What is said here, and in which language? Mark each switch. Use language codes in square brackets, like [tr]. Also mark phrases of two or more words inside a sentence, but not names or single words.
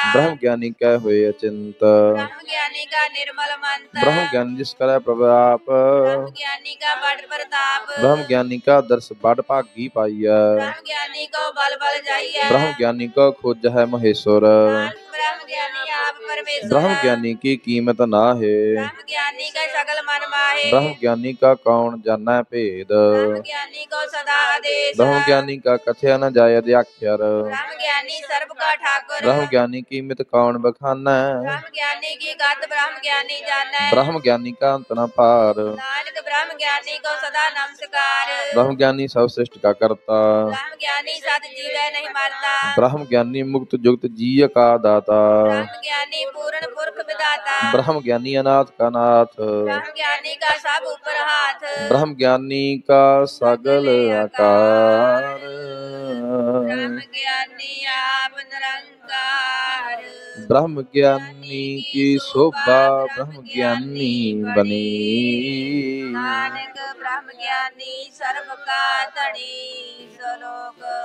[pa] ਬ੍ਰਹਮ ਗਿਆਨੀ ਕੈ ਹੋਏ ਅਚਿੰਤ ਬ੍ਰਹਮ ਗਿਆਨੀ ਕਾ ਨਿਰਮਲ ਮੰਤ ਬ੍ਰਹਮ ਗਿਆਨੀ ਜਿਸ ਕਰੈ ਪ੍ਰਭ ਆਪ ਬ੍ਰਹਮ ਗਿਆਨੀ ਕਾ ਬੜ ਪ੍ਰਤਾਪ ਬ੍ਰਹਮ ਗਿਆਨੀ ਕਾ ਦਰਸ ਬੜ ਭਾਗੀ ਪਾਈਐ ਬ੍ਰਹਮ ਗਿਆਨੀ ਕੋ ਬਲ ਬਲ ਜਾਈਐ ਬ੍ਰਹਮ ਗਿਆਨੀ ਕਾ ਖੋਜ ਹੈ ਮਹੇਸ਼ਵਰ ਨਾਨਕ ਬ੍ਰਹਮ ਗਿਆਨੀ ਆਪ परमेश्वर ਬ੍ਰਹਮ ਗਿਆਨੀ ਕੀ ਕੀਮਤ ਨਾਹੇ। ਬ੍ਰਹਮ ਗਿਆਨੀ ਕਾ ਸਕਲ ਮਨ ਮਾਹੇ ਬ੍ਰਹਮ ਗਿਆਨੀ ਕਾ ਕੌਣ ਜਾਨਾ ਭੇਦ। ਬ੍ਰਹਮ ਗਿਆਨੀ ਕੋ ਸਦਾ ਆਦੇਸ਼ ਬ੍ਰਹਮ ਗਿਆਨੀ ਕਾ ਕਥਿਆ ਨ ਜਾਇ ਅਧਿਆਖਰ। ਬ੍ਰਹਮ ਗਿਆਨੀ ਸਰਬ ਕਾ ਠਾਕੁਰ ਬ੍ਰਹਮ ਗਿਆਨੀ ਕੀ ਮਿਤ ਕੌਣ ਬਖਾਨਾ। ਬ੍ਰਹਮ ਗਿਆਨੀ ਕੀ ਗਤ ਬ੍ਰਹਮ ਗਿਆਨੀ ਜਾਨਾ ਬ੍ਰਹਮ ਗਿਆਨੀ ਕਾ ਅੰਤ ਨ ਪਾਰ। ਨਾਨਕ ਬ੍ਰਹਮ ਗਿਆਨੀ ਕੋ ਸਦਾ ਨਮਸਕਾਰ ਬ੍ਰਹਮ ਗਿਆਨੀ ਸਭ ਸ੍ਰਿਸਟਿ ਕਾ ਕਰਤਾ। ਬ੍ਰਹਮ ਗਿਆਨੀ ਸਤ ਜੀਵੇ ਨਹੀਂ ਮਰਤਾ ਬ੍ਰਹਮ ਗਿਆਨੀ ਮੁਕਤ ਜੁਕਤ ਜੀਅ ਕਾ ਦਾਤਾ। ਬ੍ਰਹਮ ਗਿਆਨੀ ਪੂਰਨ ਪੁਰਖ ਬਿਦਾਤਾ ਬ੍ਰਹਮ ਗਿਆਨੀ ਅਨਾਥ ਕਾ ਨਾਥ। ਬ੍ਰਹਮ ਗਿਆਨੀ ਕਾ ਸਭ ਊਪਰ ਹਾਥ ਬ੍ਰਹਮ ਗਿਆਨੀ ਕਾ ਸਗਲ ਆਕਾਰ। ਬ੍ਰਹਮ ਗਿਆਨੀ ਆਪ ਨਿਰੰਕਾਰ ਬ੍ਰਹਮ ਗਿਆਨੀ ਕੀ ਸੋਭਾ ਬ੍ਰਹਮ ਗਿਆਨੀ ਬਨੀ। ਨਾਨਕ ਬ੍ਰਹਮ ਗਿਆਨੀ ਸਰਬ ਕਾ ਧਨੀ ਸਲੋਕ